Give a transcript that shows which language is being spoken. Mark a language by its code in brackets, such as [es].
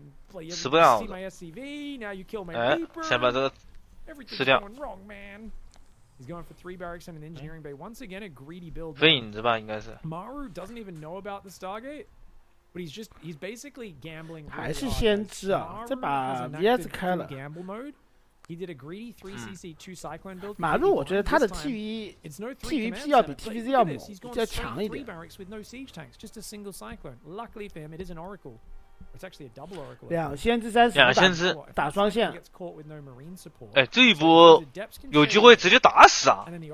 [en] Play see my SCV. Now you kill my Reaper. [zh] 先把这个吃掉。 [en] Everything's going wrong, man. He's going for 3 barracks and an engineering bay. Once again, a greedy build. [zh] 飞影子吧，应该是。 [en] Maru doesn't even know about the Stargate, but he's basically gambling. [zh] 还是先知啊，这把 VS 开了。 [en] Gamble mode. He did a greedy 3cc 2 cyclone build. [zh] 马路我觉得他的 TVP 要比 TVZ 要猛，要强一点。 [en] With no siege tanks, just a single cyclone. Luckily for him, it is an oracle. It's actually a double oracle. [zh] 2先知30， 2先知打双线。哎，这一波有机会直接打死啊！